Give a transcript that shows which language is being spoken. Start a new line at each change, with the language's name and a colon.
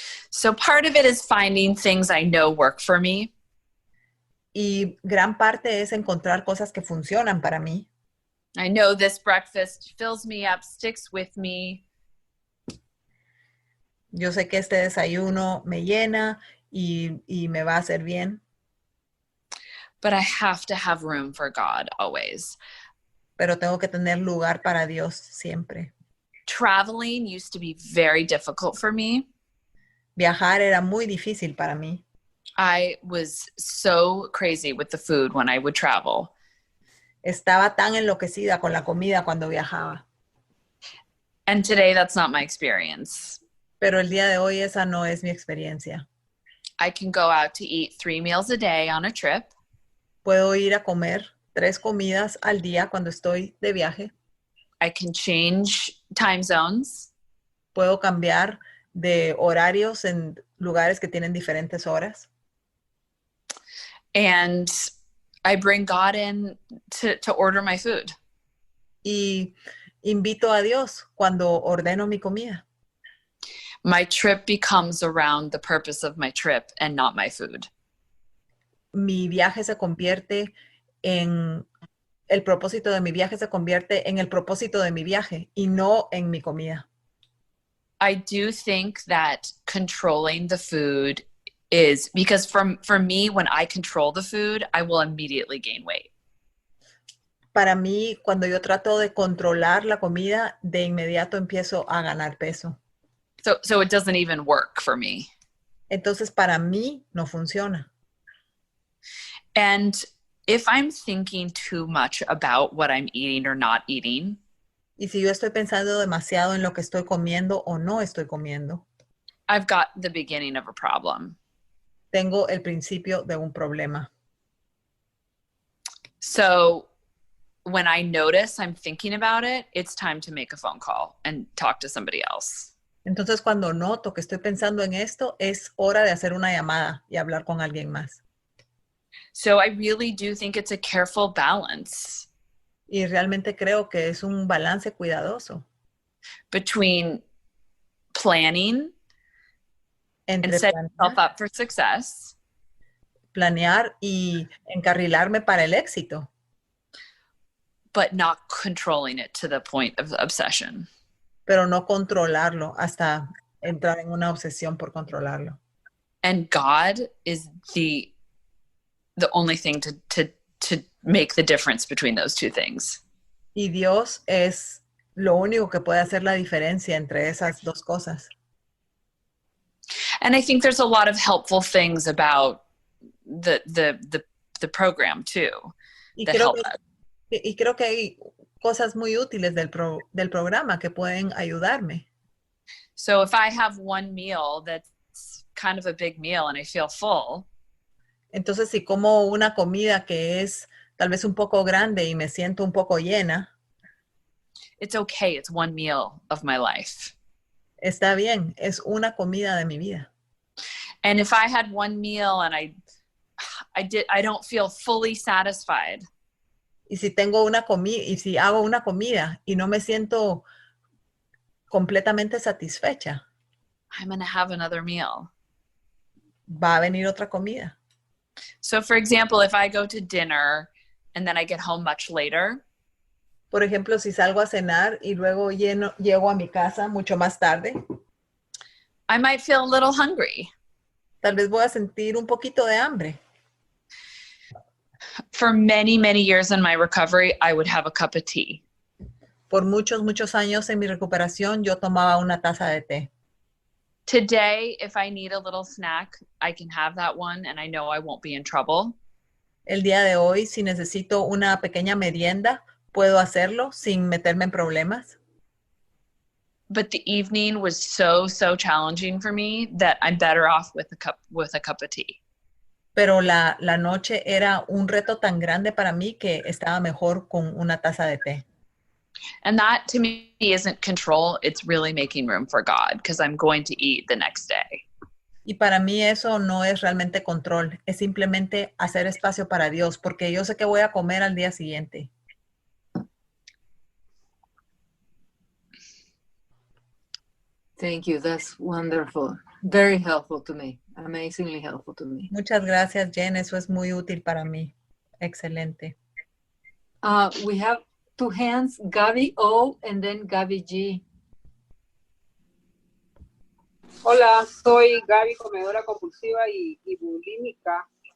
English: So part of it is finding things I know work for me.
Spanish: Y gran parte es encontrar cosas que funcionan para mí.
English: I know this breakfast fills me up, sticks with me.
Spanish: Yo sé que este desayuno me llena y me va a hacer bien,
English: But I have to have room for God always.
Spanish: pero tengo que tener lugar para Dios siempre.
English: Traveling used to be very difficult for me.
Spanish: Viajar era muy difícil para mí.
English: I was so crazy with the food when I would travel.
Spanish: Estaba tan enloquecida con la comida cuando viajaba.
English: And today that's not my experience.
Spanish: Pero el día de hoy esa no es mi experiencia.
English: I can go out to eat 3 meals a day on a trip.
Spanish: Puedo ir a comer 3 comidas al día cuando estoy de viaje.
English: I can change time zones.
Spanish: Puedo cambiar de horarios en lugares que tienen diferentes horas.
English: And I bring God in to order my food.
Spanish: Y invito a Dios cuando ordeno mi comida.
English: My trip becomes around the purpose of my trip and not my food.
Spanish: Mi viaje se convierte en el propósito de mi viaje se convierte en el propósito de mi viaje y no en mi comida.
English: I do think that controlling the food is because for me, when I control the food, I will immediately gain weight.
Spanish: Para mí, cuando yo trato de controlar la comida, de inmediato empiezo a ganar peso.
English: So it doesn't even work for me.
Spanish: Entonces, para mí no funciona.
English: And if I'm thinking too much about what I'm eating or not eating,
Spanish: Y si yo estoy pensando demasiado en lo que estoy comiendo o no estoy comiendo,
English: I've got the beginning of a problem.
Spanish: tengo el principio de un problema.
English: So when I notice I'm thinking about it, it's time to make a phone call and talk to somebody else.
Spanish: Entonces, cuando noto que estoy pensando en esto, es hora de hacer una llamada y hablar con alguien más.
English: So I really do think it's a careful balance
Spanish: Y realmente creo que es un balance cuidadoso
English: between planning and
Spanish: entre
English: setting yourself up for success,
Spanish: planear y encarrilarme para el éxito,
English: but not controlling it to the point of obsession.
Spanish: pero no controlarlo hasta entrar en una obsesión por controlarlo.
English: And God is the only thing to make the difference between those two things.
Spanish: Y Dios es lo único que puede hacer la diferencia entre esas dos cosas.
English: And I think there's a lot of helpful things about the program too that help us.
Spanish: Y creo que hay cosas muy útiles del programa que pueden ayudarme.
English: So if I have one meal that's kind of a big meal and I feel full,
Spanish: entonces si como una comida que es tal vez un poco grande y me siento un poco llena,
English: it's okay. It's one meal of my life.
Spanish: Está bien, es una comida de mi vida.
English: And if I had one meal and I don't feel fully satisfied,
Spanish: Y si tengo una comida, y si hago una comida y no me siento completamente satisfecha,
English: I'm going to have another meal.
Spanish: va a venir otra comida.
English: So for example, if I go to dinner and then I get home much later,
Spanish: Por ejemplo, si salgo a cenar y luego llego a mi casa mucho más tarde,
English: I might feel a little hungry.
Spanish: tal vez voy a sentir un poquito de hambre.
English: For many, many years in my recovery, I would have a cup of tea.
Spanish: Por muchos, muchos años en mi recuperación, yo tomaba una taza de té.
English: Today, if I need a little snack, I can have that one and I know I won't be in trouble.
Spanish: El día de hoy, si necesito una pequeña merienda, puedo hacerlo sin meterme en problemas.
English: But the evening was so challenging for me that I'm better off with a cup of tea.
Spanish: Pero la noche era un reto tan grande para mí que estaba mejor con una taza de té.
English: And that to me isn't control. It's really making room for God because I'm going to eat the next day.
Spanish: Y para mí eso no es realmente control, es simplemente hacer espacio para Dios, porque yo sé que voy a comer al día siguiente.
English: Thank you. That's wonderful. Very helpful to me. Amazingly helpful to me.
Spanish: Muchas gracias, Jen. Eso es muy útil para mí. Excelente.
English: We have two hands, Gaby O and then Gaby G.
Spanish: Hola, soy Gaby, comedora compulsiva y bulímica.